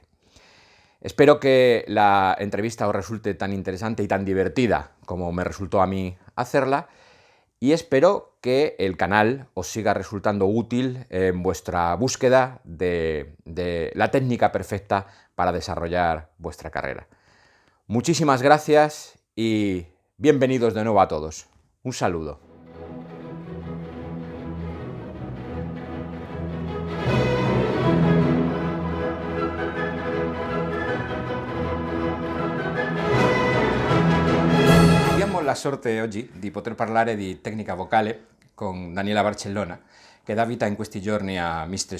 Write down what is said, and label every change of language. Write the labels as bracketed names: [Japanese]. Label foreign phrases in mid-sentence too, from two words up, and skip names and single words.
[Spanish] Espero que la entrevista os resulte tan interesante y tan divertida como me resultó a mí hacerla, y espero que el canal os siga resultando útil en vuestra búsqueda de la técnica perfecta para desarrollar vuestra carrera. Muchísimas gracias y bienvenidos de nuevo a todos. Un saludo. [Italian] Abbiamo la sorte oggi di poter parlare di tecnica vocale con Daniela Barcellona, che dà vita in questi giorni a Mr.